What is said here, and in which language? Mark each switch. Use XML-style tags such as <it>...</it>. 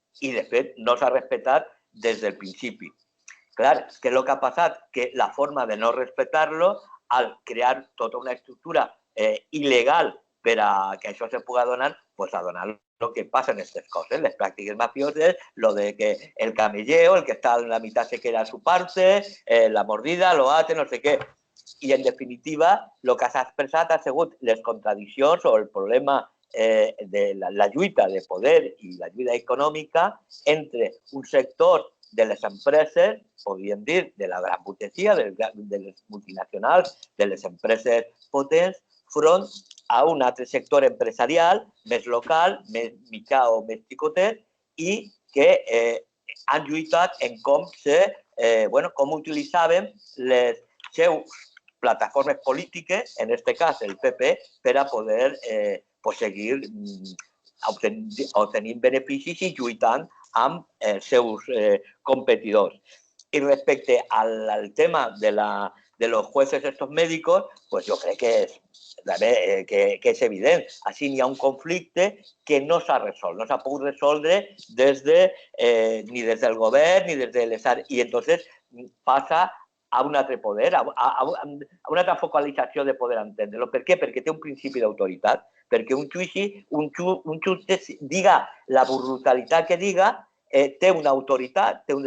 <ca>I, de fet, no s'ha respectat des del principi. Clar, què és el que ha passat? Que la forma de no respectar-lo, al crear tota una estructura il·legal per a que això se pugui donar, pues a donar</ca> <es>lo que pasa en estas cosas, las prácticas mafiosas, lo de que el camelleo, el que está en la mitad se queda a su parte, la mordida, lo hace, no sé què.</es> <ca>I, en definitiva, el que s'ha expressat ha sigut les contradiccions o el problema de la lluita de poder i la lluita econòmica entre un sector de les empreses, podríem dir, de la gran burgesia, de les multinacionals, de les empreses potents, front a un altre sector empresarial més local, més mitjà o més xicotet, i que han lluitat en com utilitzaven les seus plataformes polítiques, en este cas el PP, per a poder seguir obtenint beneficis i lluitant amb els seus competidors.</ca> <es>Y respecto al tema de los jueces estos médicos, pues yo creo que es evidente.</es> <ca>Así hi ha un conflicte que no s'ha resolt, no s'ha pogut resoldre ni des del govern ni des de l'Estat. I entonces passa a un altre poder, a una altra focalització de poder entendre-lo. Per què? Perquè té un principi d'autoritat, perquè un jutge diga la brutalitat que diga, té una autoritat, té un...</ca>